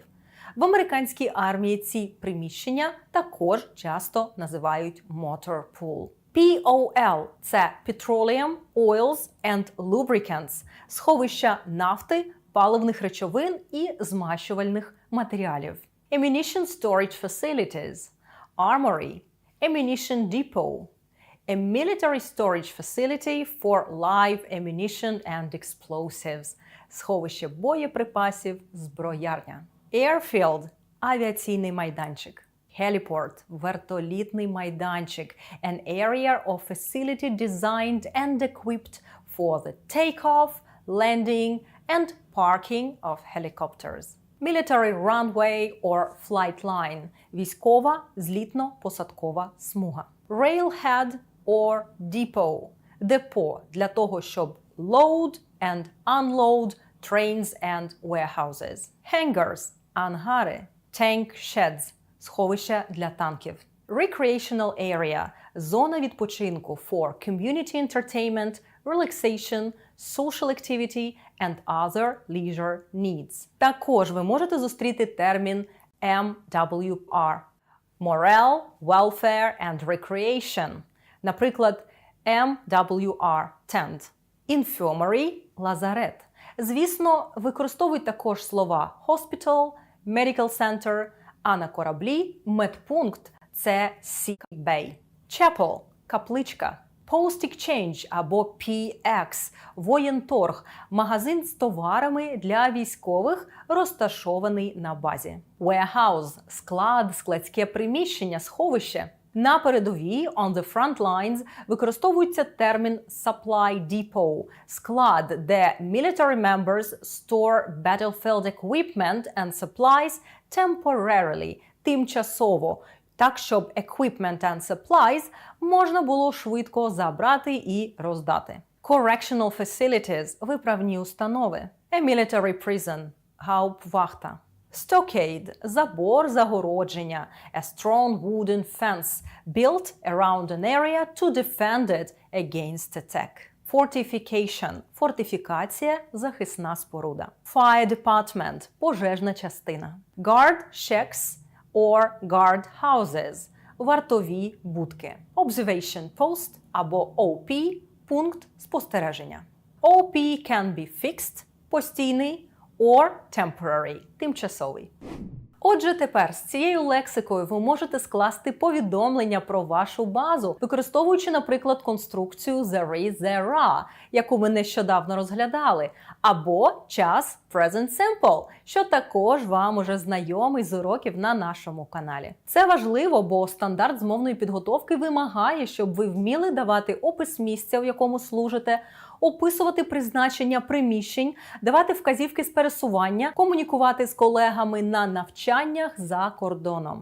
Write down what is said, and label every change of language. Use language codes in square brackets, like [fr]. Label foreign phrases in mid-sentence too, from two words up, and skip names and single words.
[uk] В американській армії ці приміщення також часто називають [en] Motor Pool. POL – це Petroleum, Oils and Lubricants – [uk] сховища нафти, паливних речовин і змащувальних матеріалів. [en] Ammunition Storage Facilities, Armory, Ammunition Depot, a military storage facility for live ammunition and explosives, [uk] сховище боєприпасів, зброярня. Airfield – авіаційний майданчик. Heliport – вертолітний майданчик, [en] an area or facility designed and equipped for the takeoff, landing and parking of helicopters. Military runway or flight line – [uk] військова злітно-посадкова смуга. [en] Railhead or depot – [uk] депо для того, щоб [en] load and unload trains and warehouses. Hangars – [uk] ангари. [en] Tank sheds – [uk] сховища для танків. [en] Recreational area – [uk] зона відпочинку [en] for community entertainment, relaxation, social activity and other leisure needs. [uk] Також ви можете зустріти термін MWR – [en] Morale, Welfare and Recreation. [uk] Наприклад, MWR Tent. [en] Infirmary – [uk] лазарет. Звісно, використовують також слова Hospital, [en] Medical Center, [uk] а на кораблі медпункт – це [en] Sick Bay. [uk] Chapel – капличка. [en] Post Exchange [uk] або PX – воєнторг – магазин з товарами для військових, розташований на базі. Warehouse – склад, складське приміщення, сховище. На передовій, [en] on the front lines, [uk] використовується термін [en] supply depot – [uk] склад, де [en] military members store battlefield equipment and supplies temporarily – [uk] тимчасово, так, щоб [en] equipment and supplies [uk] можна було швидко забрати і роздати. [en] Correctional facilities – [uk] виправні установи. [en] A military prison – гауптвахта. Stockade – [uk] забор, загородження. [en] A strong wooden fence built around an area to defend it against attack. Fortification – [uk] фортифікація, захисна споруда. [en] Fire department – [uk] пожежна частина. [en] Guard shacks or guard houses – [uk] вартові будки. [en] Observation post [uk] або OP – пункт спостереження. [en] OP can be fixed – постійний, or temporary – [uk] тимчасовий. Отже, тепер з цією лексикою ви можете скласти повідомлення про вашу базу, використовуючи, наприклад, конструкцію [en] there is, there are, [uk] яку ми нещодавно розглядали, або час [en] present simple, [uk] що також вам уже знайомий з уроків на нашому каналі. Це важливо, бо стандарт з мовної підготовки вимагає, щоб ви вміли давати опис місця, в якому служите, описувати призначення приміщень, давати вказівки з пересування, комунікувати з колегами на навчаннях за кордоном.